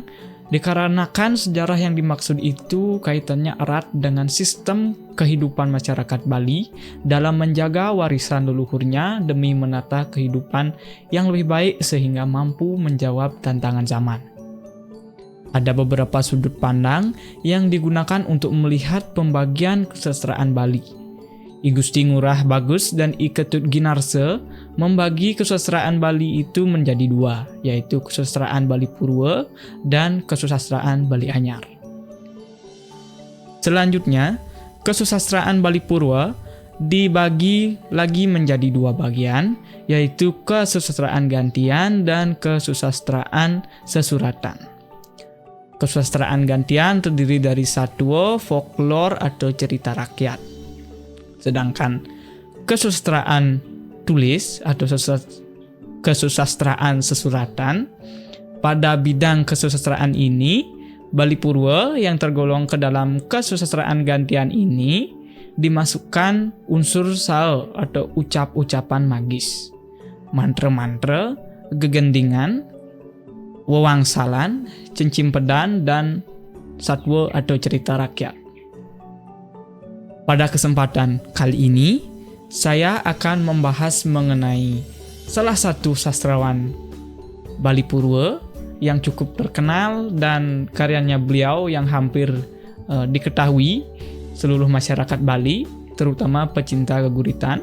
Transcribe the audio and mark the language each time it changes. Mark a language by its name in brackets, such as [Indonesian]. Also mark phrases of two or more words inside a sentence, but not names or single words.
[Indonesian] Dikarenakan sejarah yang dimaksud itu kaitannya erat dengan sistem kehidupan masyarakat Bali dalam menjaga warisan leluhurnya demi menata kehidupan yang lebih baik sehingga mampu menjawab tantangan zaman. Ada beberapa sudut pandang yang digunakan untuk melihat pembagian kesusastraan Bali. I Gusti Ngurah Bagus dan I Ketut Ginarse membagi kesusastraan Bali itu menjadi dua, yaitu kesusastraan Bali Purwa dan kesusastraan Bali Anyar. Selanjutnya, kesusastraan Bali Purwa dibagi lagi menjadi dua bagian, yaitu kesusastraan gantian dan kesusastraan sesuratan. Kesusastraan gantian terdiri dari satwa, folklor atau cerita rakyat. Sedangkan kesusastraan tulis atau kesusastraan sesuratan, pada bidang kesusastraan ini, Bali Purwa yang tergolong ke dalam kesusastraan gantian ini dimasukkan unsur sao atau ucap-ucapan magis, mantra-mantra, gegendingan, wewangsalan, cencimpedan, dan satwa atau cerita rakyat. Pada kesempatan kali ini, saya akan membahas mengenai salah satu sastrawan Bali Purwa yang cukup terkenal dan karyanya beliau yang hampir diketahui seluruh masyarakat Bali, terutama pecinta keguritan.